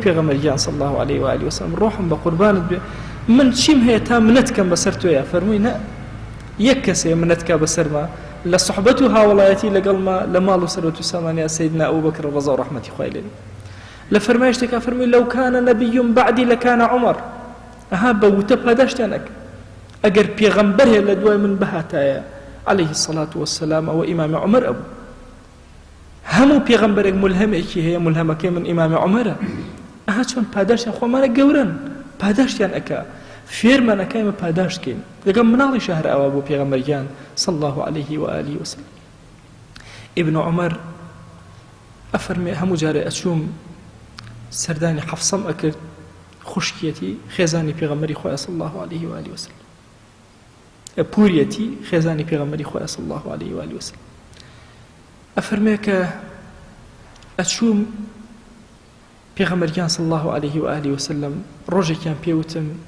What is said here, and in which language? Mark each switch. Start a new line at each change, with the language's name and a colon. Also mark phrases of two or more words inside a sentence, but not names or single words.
Central Kurdish: پێغەمبەریان
Arabic: صلی الله عليه و آله وسلم
Central Kurdish: ڕۆحم بە قوربانت بێ من چیم هەیە تا منەتکەم بەسەر تۆیە فەرمووی نە یەک کەسێ منەتکە بەسەرما لە صحبەت و هاوڵایەتی لەگەڵما لە ماڵ و سەرەوت و سامانیا سەیدنا ئەبوبەکر ڕەضا و ڕەحمەتی خوای لێ لە فەرمایشتێکا فەرمووی
Arabic: لەو کانە نەبیٌ بەعدی لەکانە عومەر
Central Kurdish: ئەها بە وتە پاداشتیان ئەکرد ئەگەر پێغەمبەر هەیە لە دوای من بەهاتایە
Arabic: عليه الصلاة والسلام
Central Kurdish: ئەوە ئیمامی عومەر ئەبوو هەموو پێغەمبەرێک ملهەمێکی هەیە ملهەمەکەی من ئیمامی عومەرە ئەها چۆن پاداشتیان خۆمانە گەورن پاداشتیان ئەکا فێرمان ئەکایمە پاداشتکەین لەگەڵ مناڵی شەهر ئەوە بۆ پێغەمبەریان
Arabic: صلی الله عليه و آله وسلم
Central Kurdish: ابن عمر ئەفەرمێ هەموو جارێ ئەچووم سەردانی حەفسەم ئەکرد خوشکیەتی خێزانی پێغەمبەری خۆی
Arabic: صلی الله عليه و آله وسلم
Central Kurdish: پوریەتی خێزانی پێغەمبەری خۆی
Arabic: صلی الله عليه و آله وسلم
Central Kurdish: ئەفەرمێ کە ئەچووم پێغەمبەریان
Arabic: صلی الله عليه و آله وسلم
Central Kurdish: ڕۆژێکیان پێوتم